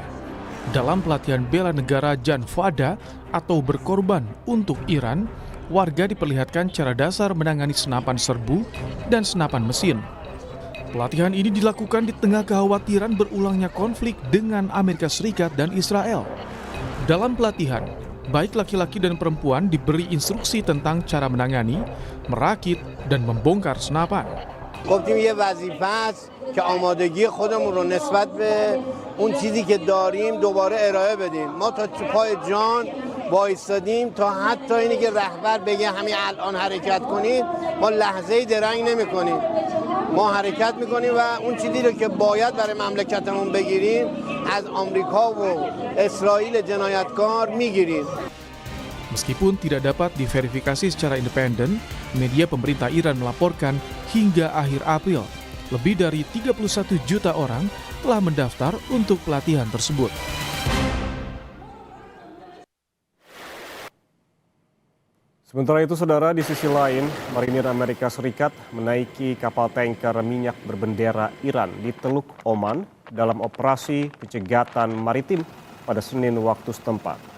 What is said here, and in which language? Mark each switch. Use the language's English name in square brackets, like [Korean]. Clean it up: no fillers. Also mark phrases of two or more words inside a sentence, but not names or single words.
[Indonesian] Dalam pelatihan bela negara Jan Fada atau berkorban untuk Iran, warga diperlihatkan cara dasar menangani senapan serbu dan senapan mesin. Pelatihan ini dilakukan di tengah kekhawatiran berulangnya konflik dengan Amerika Serikat dan Israel. Dalam pelatihan, baik laki-laki dan perempuan diberi instruksi tentang cara menangani, merakit, dan membongkar senapan. [Persian] گفتیم یه وظیفه است که آمادگی خودمون رو نسبت به اون چیزی که داریم دوباره ارائه بدیم. ما تا پای جان وایستادیم تا حتی اینی که رهبر بگه همین الان حرکت کنید ما لحظه‌ای درنگ نمی‌کنیم. ما حرکت می‌کنیم و اون چیزی رو که باید برای مملکتمون بگیریم از آمریکا و اسرائیل جنایتکار می‌گیریم. [Indonesian] Meskipun tidak dapat diverifikasi secara independen, media pemerintah Iran melaporkan hingga akhir April, lebih dari 31 juta orang telah mendaftar untuk pelatihan tersebut. Sementara itu, Saudara, di sisi lain, marinir Amerika Serikat menaiki kapal tanker minyak berbendera Iran di Teluk Oman dalam operasi pencegatan maritim pada Senin waktu setempat.